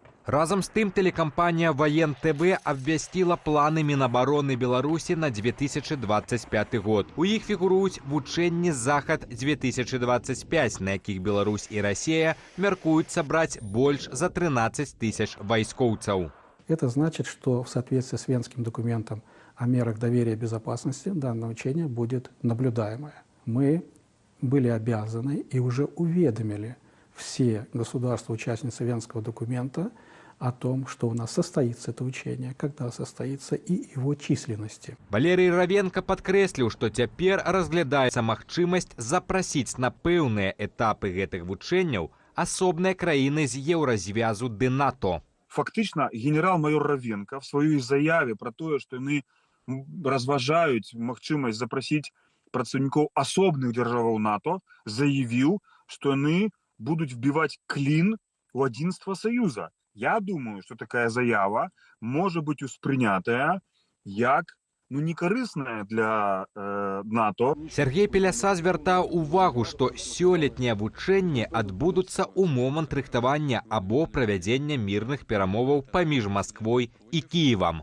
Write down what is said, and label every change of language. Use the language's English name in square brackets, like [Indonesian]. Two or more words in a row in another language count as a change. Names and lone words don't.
[Belarusian] Разам з тым телекампанія «Воен ТВ» абвясціла планы Мінабароны Беларусі на 2025 год. У іх фігуруюць вучэнні «Захад-2025», на якіх Беларусь і Расія мяркуюць сабраць больш за 13 тысяч вайскоўцаў. [Russian] Это значит, что в соответствии с Венским документом о мерах доверия и безопасности данное учение будет наблюдаемое. Мы были обязаны и уже уведомили все государства-участницы Венского документа о том, что у нас состоится это учение, когда состоится и его численности. [Belarusian] Валерий Равенко падкрэсліў, што цяпер разглядаецца магчымасць запрасіць на пэўныя этапы гэтых вучэнняў асобныя краіны з Еўразвязу ды НАТО. Фактычна генерал-майор Равенко в сваёй заяве пра тое, што яны разважаюць магчымасць запрасіць прадстаўнікоў асобных дзяржаваў НАТО, заявіў, што яны [Russian] будут вбивать клин в единство Союза. Я думаю, что такая заява может быть [Belarusian] успрынятая як некарысная для НАТО. Сергей Пеляса звяртаў увагу, што сёлетнія вучэнні адбудуцца ў момант рыхтавання або правядзення мірных перамоваў паміж Масквой і Кіевам.